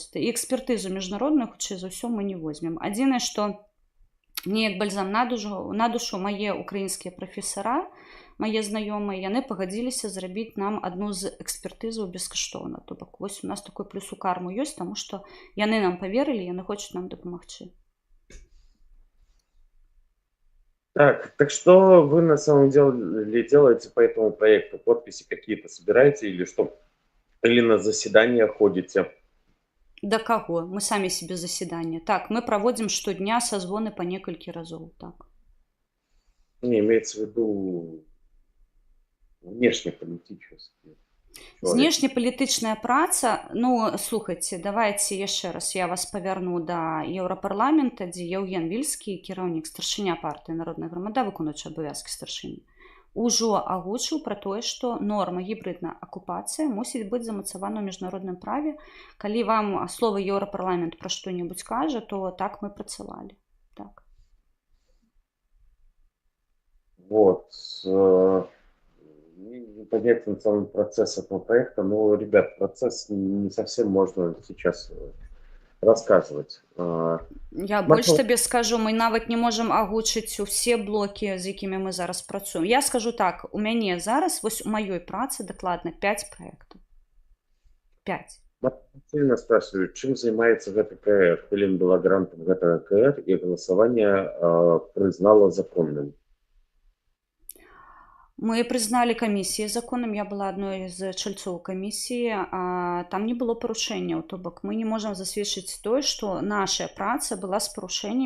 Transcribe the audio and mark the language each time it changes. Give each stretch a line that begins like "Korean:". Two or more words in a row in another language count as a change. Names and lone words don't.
Belarusian: І экспертызу міжнародную, хутчэй за ўсё, мы не возьмем. Адзінае, што мне як бальзам на душу мае украінскія прафесара, мае знаёмыя, яны пагадзіліся зрабіць нам адну з экспертызаў бескаштоўна. То бок, вось у нас такой плюс у карму ёсць, таму што яны нам паверылі, яны хочуць нам дапамагчы.
Russian: Так что вы на самом деле делаете по этому проекту? Подписи какие-то собираете или что? Или на заседания ходите?
Belarusian: Да каго? Мы самі себе заседания. Так, мы праводзім штодня созвоны па некалькі разоў. Так.
Russian: Не, имеется в виду внешнеполітичныя.
Belarusian: Знешнепалітычная праца, ну, слухайце, давайте яшчэ раз я вас павярну да Еўрапарламента, дзе Яўген Вільскі, кіраўнік, старшыня партыі Народная грамада, выконваючы абавязкі старшыні, ужо агучыў пра тое, што норма гібридная акупацыя мусіць быць замацавана ў міжнародным праве. Калі вам слова Еўрапарламент пра што-небудзь кажа, то так мы працавалі. Так. Вот.
Russian: Непонятен сам процесс этого проекта, но, ребят, процесс не совсем можно сейчас рассказывать.
Belarusian: Я больш табе скажу, мы нават не можам агучыць усе блокі, з якімі мы зараз працуем. Я скажу так, у мяне зараз, вось у маёй працы дакладна 5 праектаў. 5.
Russian: Сильно спрашиваю,
Belarusian: чым займаецца гэты КР? Хелен была грантам гэтага КР, і галасаванне прызнала законным. Мы прызналі камісіі законам, я была адной з чальцоў камісіі, а там не было парушэнняў, то бок мы не можам засведчыць тое, што наша праца была з парушэннямі.